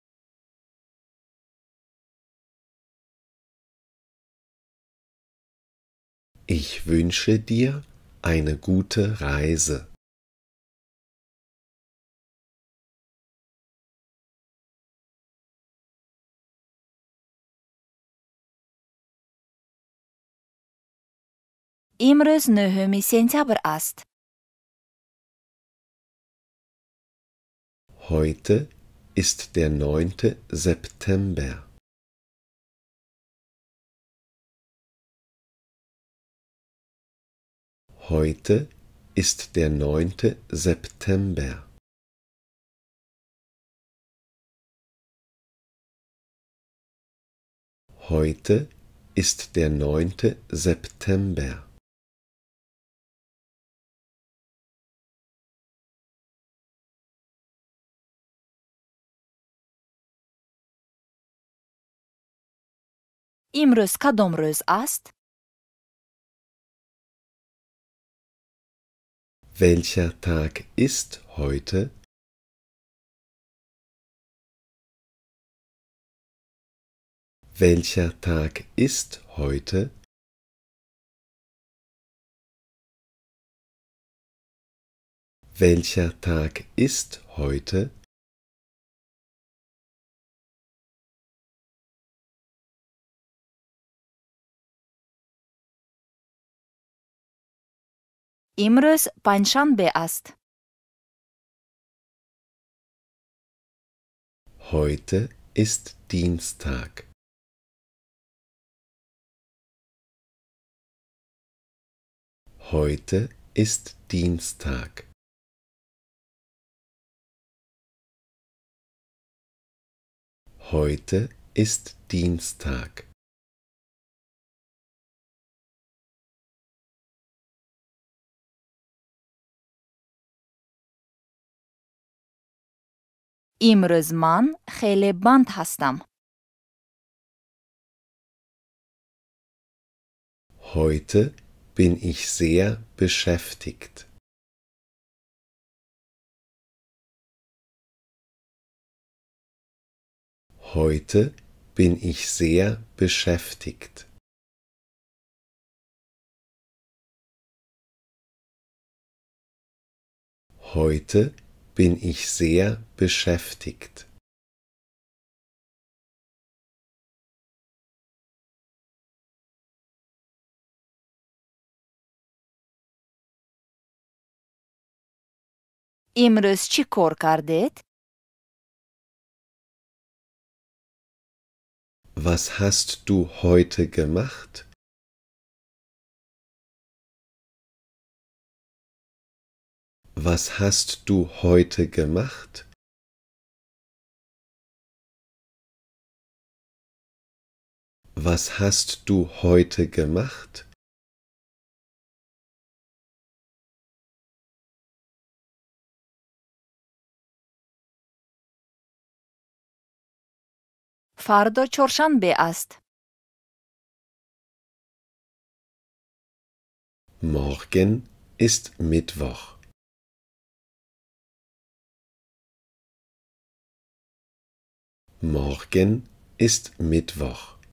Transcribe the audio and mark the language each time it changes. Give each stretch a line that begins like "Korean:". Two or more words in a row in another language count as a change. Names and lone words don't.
German: Ich wünsche dir eine gute Reise.
Tajik: имрӯз 9 сентябр аст.
German: Heute ist der 9. September. Heute ist der 9. September. Heute ist der 9. September.
Tajik: имрӯз кадом рӯз аст?
German: Welcher Tag ist heute? Welcher Tag ist heute? Welcher Tag ist heute?
Tajik: имрӯз панҷшанбе аст.
German: Heute ist Dienstag. Heute ist Dienstag. Heute ist Dienstag.
Tajik: имрӯз ман хеле банд ҳастам.
German: Heute bin ich sehr beschäftigt. Heute bin ich sehr beschäftigt. Heute bin ich sehr beschäftigt.
Tajik: имрӯз чӣ кор кардед?
German: Was hast du heute gemacht? Was hast du heute gemacht? Was hast du heute gemacht?
Tajik: фардо чоршанбе аст.
German: Morgen ist Mittwoch. Morgen ist Mittwoch.